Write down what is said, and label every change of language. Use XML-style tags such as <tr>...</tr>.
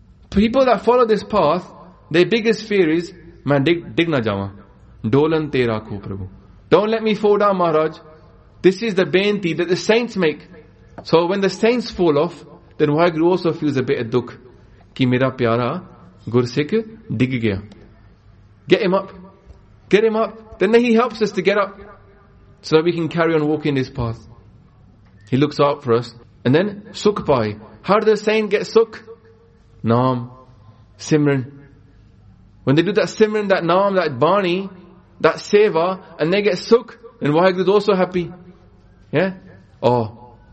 <en>People that follow this path, their biggest fear is,</en> <pa>man dig na jama. Dolan tera ko prabhu.</pa> <en>Don't let me fall down, Maharaj. This is the bainti that the saints make. So when the saints fall off, then Vaheguru also feels a bit of dukh.</en> <pa>ਕਿ ਮੇਰਾ ਪਿਆਰਾ ਗੁਰਸਿੱਖ ਡਿੱਗ ਗਿਆ.</pa> <en>Get him up. Get him up. Then he helps us to get up. So that we can carry on walking this path. He looks out for us. And then sukh paaye. How does the saint get sukh? Naam. Simran. When they do that simran, that naam, that bani, that seva, and they get sukh, then Vaheguru is also happy. Yeah? Oh.</en>